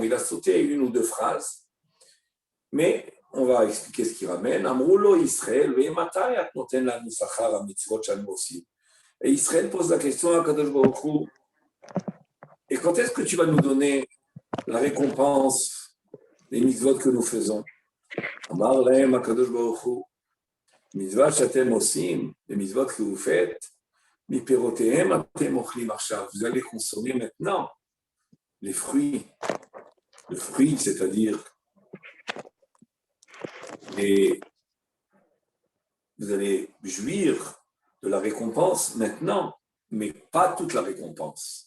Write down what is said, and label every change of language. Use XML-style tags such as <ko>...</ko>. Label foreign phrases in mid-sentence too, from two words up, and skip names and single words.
<fr>Il a sauté une ou deux phrases, mais on va expliquer ce qu'il ramène.</fr> <he>אמרו לו ישראל,</he> <fr>et Israël pose la question à Kadosh Baruch Hu, et quand est-ce que tu vas nous donner la récompense des mitzvot que nous faisons?</fr> <he>אמר להם הקדוש ברוך הוא מצוות שאתם עושים,</he> <fr>les mitzvot que vous faites,</fr> <he>מפירותיהם אתם אוכלים עכשיו,</he> <fr>vous allez consommer maintenant les fruits. Le fruit, c'est-à-dire vous allez jouir de la récompense maintenant, mais pas toute la récompense.</fr>